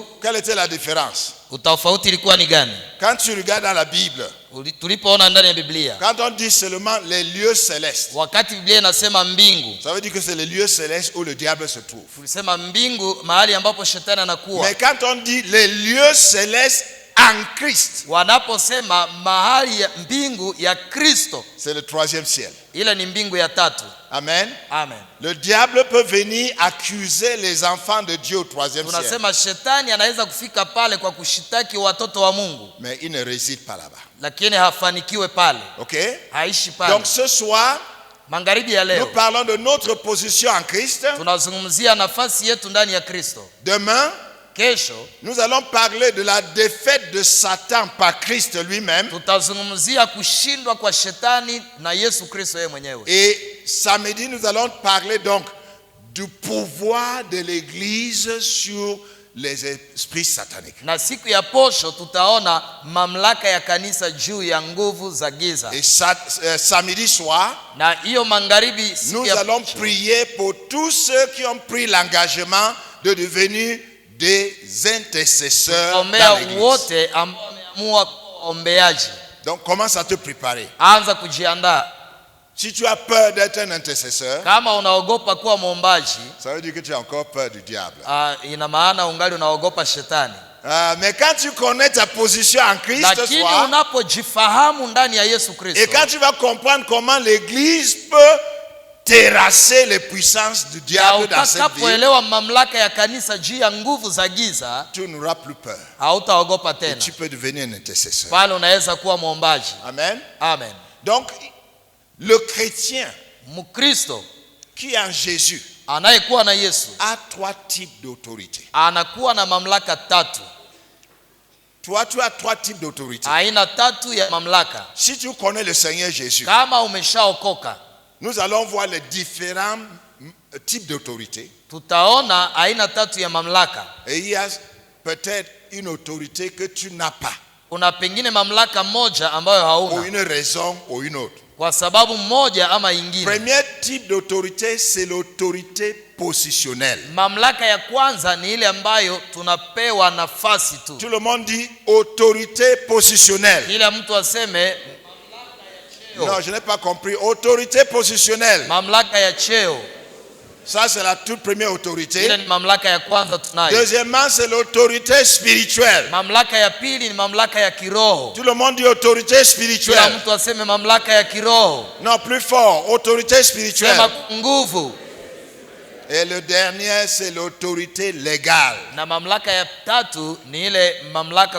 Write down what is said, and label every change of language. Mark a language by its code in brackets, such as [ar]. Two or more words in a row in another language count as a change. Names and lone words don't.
[fr] Quelle était la différence? [sw] Utofauti ilikuwa ni gani? [fr] Quand tu regardes dans la Bible, [sw] Tulipoona ndani ya Biblia, [fr] quand on dit seulement les lieux célestes, [sw] wakati Biblia inasema mbingu, [fr] ça veut dire que c'est les lieux célestes où le diable se trouve. [sw] tulisema mbingu mahali ambapo shetani anakuwa. [fr] Mais quand on dit les lieux célestes en Christ, [sw] Wanaposema mahali ya mbingu ya Kristo, [fr] c'est le troisième ciel. [sw] ile ni mbingu ya tatu. [fr] Amen. [sw] Amen. [fr] Le diable peut venir accuser les enfants de Dieu au troisième ciel. [sw] Tunasema shetani anaweza kufika pale kwa kushitaki watoto wa Mungu, [fr] Mais il ne réside pas là-bas. [sw] lakini hafanikiwe pale. [fr] Ok? [sw] Haishi pale. [fr] Donc ce soir, [sw] Magharibi ya [fr] nous [sw] leo [fr] parlons de notre position en Christ. [sw] tunazungumzia nafasi yetu ndani ya Kristo. [fr] Demain, [sw] Kesho [fr] nous allons parler de la défaite de Satan par Christ lui-même. [sw] tutazungumzia kushindwa kwa shetani na Yesu Kristo yeye mwenyewe. [fr] Et samedi, nous allons parler donc du pouvoir de l'Église sur les esprits sataniques. [sw] Na siku ya posho tutaona mamlaka ya kanisa juu ya nguvu za giza. [fr] Et samedi soir, [sw] Na hiyo magharibi siku [fr] nous [sw] ya [fr] allons [sw] posho, [fr] prier pour tous ceux qui ont pris l'engagement de devenir des intercesseurs [sw] ombea [fr] dans l'Église. [sw] wote ambao wameamua kuwa ombeaji. [fr] Donc commence à te préparer. [sw] Anza kujiandaa. [fr] Si tu as peur d'être un intercesseur, [sw] Kama unaogopa kuwa mwombaji, [fr] ça veut dire que tu as encore peur du diable. [sw] ina maana ungali unaogopa shetani. [fr] Mais quand tu connais ta position en Christ, [sw] Lakini [fr] soir, [sw] unapojifahamu ndani ya Yesu [fr] et [sw] Kristo, [fr] quand tu vas comprendre comment l'Église peut terrasser les puissances du [sw] na [fr] diable dans cette vie, [sw] utakapoelewa mamlaka ya kanisa juu ya nguvu za giza, [fr] tu n'auras plus peur. [sw] hautaogopa [fr] Et [sw] tena. [fr] tu peux devenir un intercesseur. [sw] Pale unaweza kuwa mwombaji. [fr] Amen. [sw] Amen. [fr] Donc, le chrétien [sw] Mkristo [fr] qui est en Jésus [sw] anayekuwa na Yesu [fr] a trois types d'autorité. [sw] anakuwa na mamlaka tatu. [fr] Toi, tu as trois types d'autorité. [sw] Aina tatu ya mamlaka. [fr] Si tu connais le Seigneur Jésus, [sw] Kama umeshaokoka, [fr] nous allons voir les différents types d'autorité. [sw] tutaona aina tatu ya mamlaka. [fr] Et il y a peut-être une autorité que tu n'as pas, [sw] Kuna pengine mamlaka moja ambayo [fr] pour [sw] hauna [fr] une raison ou une autre. [sw] kwa sababu moja ama ingine. [fr] Premier type d'autorité, c'est l'autorité positionnelle. [sw] Mamlaka ya kwanza ni ile ambayo tunapewa nafasi tu. [fr] Tout le monde dit autorité positionnelle. [sw] Kila mtu aseme [fr] Non, je n'ai pas compris. Autorité positionnelle. [sw] mamlaka ya cheo. [fr] Ça, c'est la toute première [sw] Ile [fr] autorité. [sw] ni mamlaka ya kwanza tunayo. [fr] Deuxièmement, c'est l'autorité spirituelle. [sw] Mamlaka ya pili ni mamlaka ya kiroho. [fr] Tout le monde dit autorité [sw] Kila [fr] spirituelle. [sw] mtu aseme mamlaka ya kiroho. [fr] Non, plus fort. Autorité spirituelle. [sw] Sema nguvu. [fr] Et le dernier, c'est l'autorité légale. [sw] Na mamlaka ya tatu ni ile mamlaka